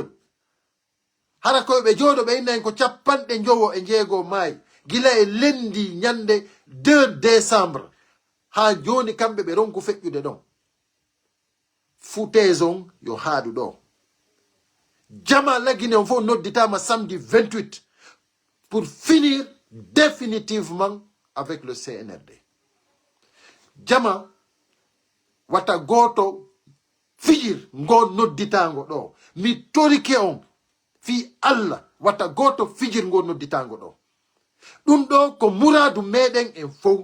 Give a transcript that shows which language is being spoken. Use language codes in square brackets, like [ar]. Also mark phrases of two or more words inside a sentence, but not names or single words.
[ff] Hara koɓe jooɗo ɓe inna en ko capanɗe jowo e jeego maayi. Gila e lendi nyande 2 décembre. Ha joni kamɓe ɓe ronku feƴƴude ɗon. Foutaison yo haadu ɗo. Jama lagine on fof nodditama samedi 28 [fr] pour finir définitivement avec le CNRD. [ff] Jama wata goto fijir ngo nodditango ɗo. Mi torike on fi Allah wata goto fijir ngo nodditango ɗo. Ɗum ɗo ko Mouradou meɗen en fof.